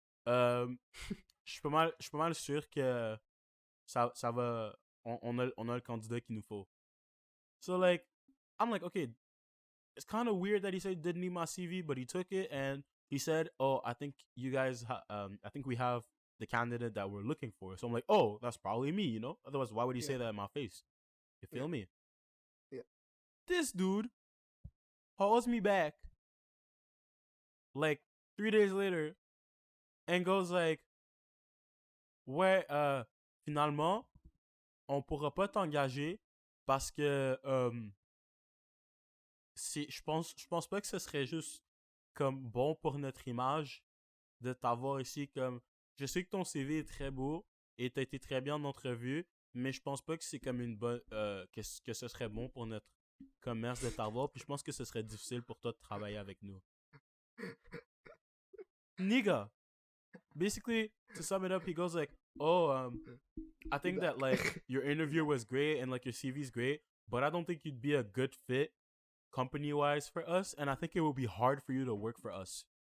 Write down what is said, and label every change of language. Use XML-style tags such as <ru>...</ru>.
<fr>Euh, je suis pas mal sûr que ça va, on a le candidat qu'il nous faut.</fr> <en>So like, I'm like, okay, it's kind of weird that he said he didn't need my CV, but he took it and he said, oh, I think you guys, I think we have the candidate that we're looking for. So I'm like, oh, that's probably me, you know? Otherwise, why would he Yeah. say that in my face? You Yeah. feel me? Yeah. This dude calls me back like 3 days later and goes like,</en> <fr>ouais, finalement, on pourra pas t'engager parce que je pense pas que ce serait juste comme bon pour notre image de t'avoir ici comme je sais que ton CV est très beau et t'as été très bien en entrevue, mais je pense pas que c'est comme une bonne que ce serait bon pour notre commerce de t'avoir, puis je pense que ce serait difficile pour toi de travailler avec nous.</fr> <en>Nigga, basically to sum it up, he goes like, oh, I think that like your interview was great and like your CV's great, but I don't think you'd be a good fit company wise for us, and I think it would be hard for you to work for us.</en>